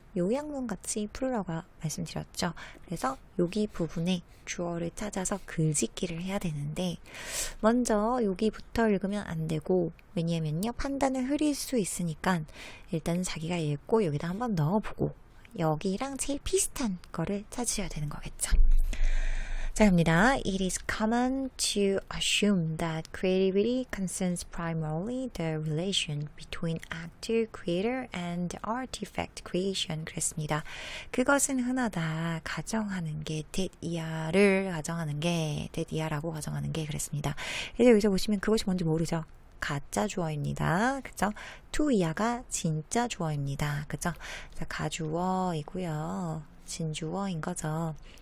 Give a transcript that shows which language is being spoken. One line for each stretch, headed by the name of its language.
Korean: 요약문 같이 풀으라고 말씀드렸죠. 그래서 여기 부분에 주어를 찾아서 글짓기를 해야 되는데 먼저 여기부터 읽으면 안 되고, 왜냐면요 판단을 흐릴 수 있으니까 일단 자기가 읽고 여기다 한번 넣어보고 여기랑 제일 비슷한 거를 찾으셔야 되는 거겠죠. 자, 갑니다.
English: It is common to assume that creativity concerns primarily the relation between actor, creator, and artifact creation.
Korean: 그랬습니다. 그것은 흔하다. 가정하는 게 that-ia를 가정하는 게 that-ia라고 가정하는 게 그랬습니다. 그래서 여기서 보시면 그것이 뭔지 모르죠. 가짜 주어입니다. 그죠? to-ia가 진짜 주어입니다. 그죠? 자, 가주어이고요. 진주어인 거죠.